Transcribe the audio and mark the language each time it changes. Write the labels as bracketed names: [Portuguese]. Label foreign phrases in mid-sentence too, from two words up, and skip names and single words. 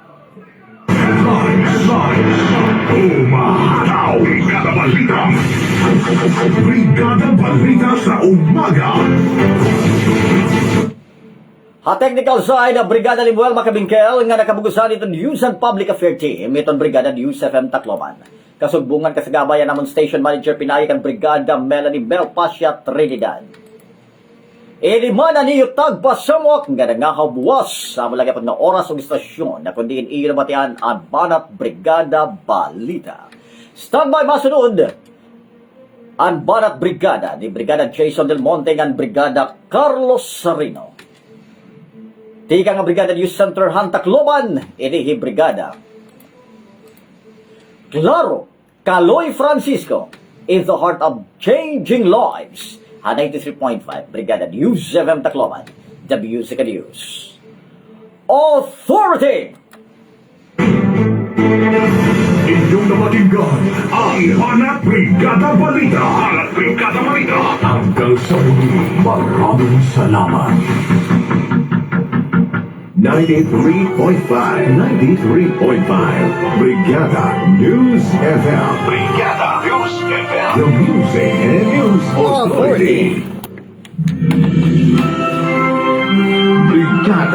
[Filipino] Umahataw, Brigada Balita. Brigada Balita sa umaga. [Waray] Ha [English] technical side, [Waray] Brigada Limuel Macabingkel nga nakabugusan ito News and Public Affairs Team, itong Brigada News FM Tacloban. Kasugbungan kasagabayan namon Station Manager Pinay kan Brigada Melanie Belpasia Trinidad. Ilimana niyo tagpasamok nga nangahaw buwas sa malagapag na oras o istasyon na kundiin iyo batian ang banat Brigada Balita. Standby masunod ang banat Brigada ni Brigada Jason Del Monte ng Brigada Carlos Sarino. Tika nga Brigada News Center Tacloban, inihi Brigada Claro, Caloy Francisco [English] is the heart of changing lives. [Waray] 93.5 Brigada News FM Tacloban, the Music News Authority. [Filipino] Inyong napakinggan ang Banat Brigada Balita. Banat Brigada Balita. Hanggang sa muli, maraming salamat. 93.5 Brigada News FM. Brigada News FM. The Music and News Authority. Brigada